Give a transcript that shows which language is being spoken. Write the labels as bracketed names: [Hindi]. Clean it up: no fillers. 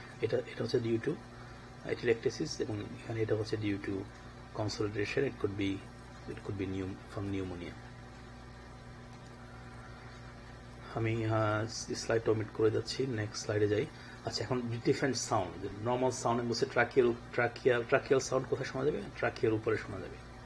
[Bangla] এটা হচ্ছে due to এটিলেকট্রিসিস, এবং এখানে এটা হচ্ছে due to consolidation. [English] It could be from pneumonia. [Bangla] আমি স্লাইডটা ওমিট করে যাচ্ছি, নেক্সট স্লাইডে যাই। আচ্ছা, এখন ডিফারেন্ট সাউন্ড, নর্মাল সাউন্ড বলছে ট্রাকিয়াল সাউন্ড কোথায় শোনা যাবে? ট্রাকিয়ার উপরে শোনা যাবে।